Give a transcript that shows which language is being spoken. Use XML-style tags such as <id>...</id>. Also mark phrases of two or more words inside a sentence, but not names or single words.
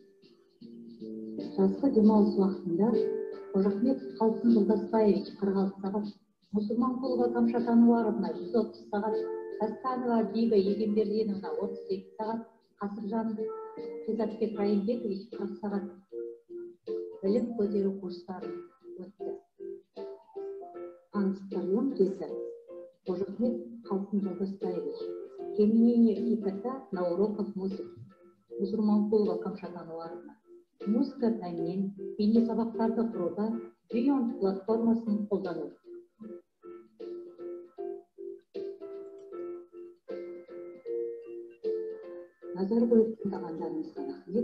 <kk>Жазғы демалыс уақытында Қожахметов Қалсын Жолдасбаевич 46 сағат, Мұсырманқұлова Камшат Ануаровна 130 сағат, Тастанова Биба Егенбердиновна 38 сағат, Қасыржан Қизатбек Райымбекович 40 сағат білім көтеру курстарын өтті. Таныстырылым кезі Қожахметов Қалсын Жолдасбаевич.</kk> <ru>Применение ИКТ на уроках музыки.</ru> <kk>Мұсырманқұлова Камшат Ануаровна. Музыка пәнінен бейне сабақтарды құруда Beyond платформасын қолдану. Назар қойып тыңдағандарыңызға рахмет.</kk>